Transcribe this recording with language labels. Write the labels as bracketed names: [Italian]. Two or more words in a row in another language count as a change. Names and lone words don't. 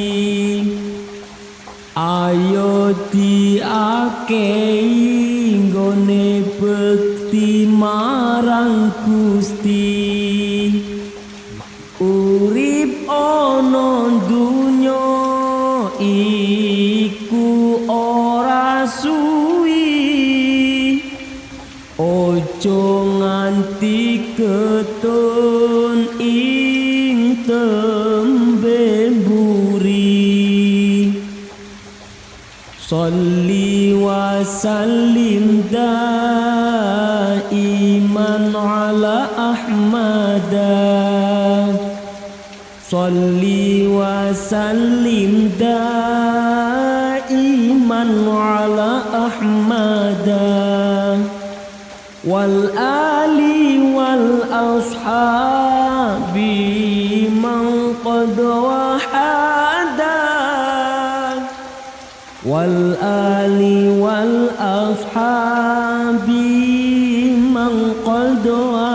[Javanese] ayo diakehi nggone bekti marang Gusti urip ana dunya iku ora suwi ojo nganti ketun ing tembe mburi [Arabic] صلّ وسلّم دائما على أحمد صلّ وسلّم دائما على أحمد والآل والأصحاب من قد وحّدا والآل والأصحاب من قد